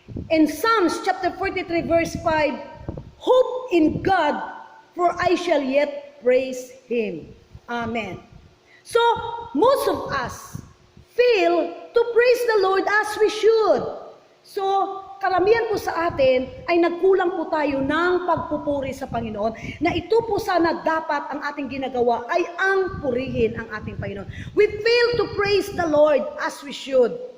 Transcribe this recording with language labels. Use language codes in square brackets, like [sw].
[en] In Psalms chapter 43 verse 5, hope in God, for I shall yet praise Him. Amen. So, most of us fail to praise the Lord as we should. [tl] So, karamihan po sa atin ay nagkulang po tayo ng pagpupuri sa Panginoon, na ito po sana dapat ang ating ginagawa ay ang purihin ang ating Panginoon. [en] We fail to praise the Lord as we should.